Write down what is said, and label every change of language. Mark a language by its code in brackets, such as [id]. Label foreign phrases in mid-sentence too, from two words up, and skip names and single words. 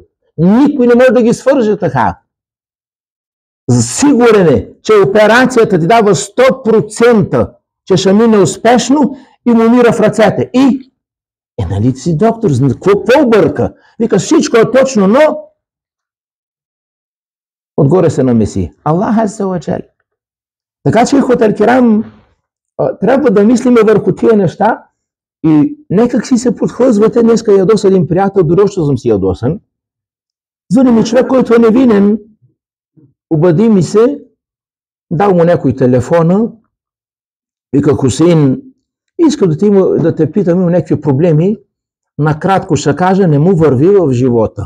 [bg] Никой не може да ги свърже така. Сигурен е, че операцията ти дава 100%, че ще мине успешно и му умира в ръцете. И, нали си доктор, какво обърка? Вика, всичко е точно, но отгоре се намеси. [ar] الله عز وجل. [bg] Така че, [ar] الإخوة الكرام, [bg] трябва да мислиме върху тия неща и некак си се подхлъзвате. Днеска ядоса един приятел, дори още съм си ядосан. Звъни ми човек, който е невинен, обади ми се, дал му някой телефона, вика, Хусейн, иска да те питам, има някакви проблеми, накратко ще кажа, не му върви в живота.